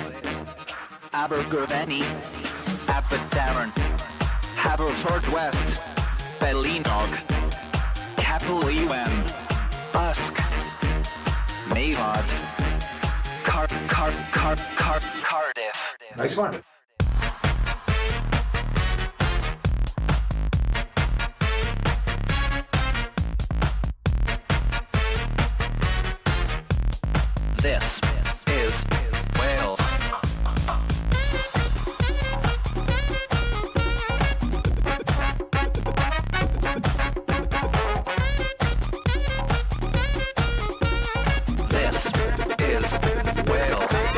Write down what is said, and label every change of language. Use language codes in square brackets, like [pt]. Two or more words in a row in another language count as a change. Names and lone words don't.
[en] Abergavenny. Aberdaron. Haverfordwest. Bellinog. Capel-Ewen. Usk. Mavod. Cardiff. Nice one. This is Wales. This is Wales.